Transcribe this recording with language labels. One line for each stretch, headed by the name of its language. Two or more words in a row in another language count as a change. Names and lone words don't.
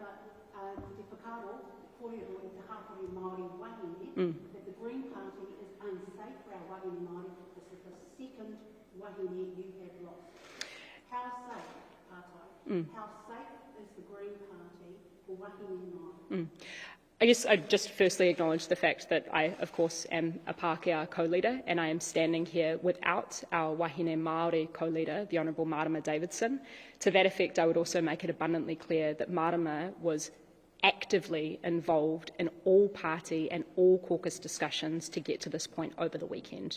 English: Sorry. that the Green Party is unsafe for our
Māori: wahine Māori.
English: This is the second wahine you have lost. How safe, Pātai, how safe is the Green Party for
Māori: wahine Māori?
English: I guess I'd just firstly acknowledge the fact that I, of course, am a Pākehā co-leader, and I am standing here without our
Māori: wahine Māori
English: co-leader, the Honourable Marama Davidson. To that effect, I would also make it abundantly clear that Marama was actively involved in all party and all caucus discussions to get to this point over the weekend.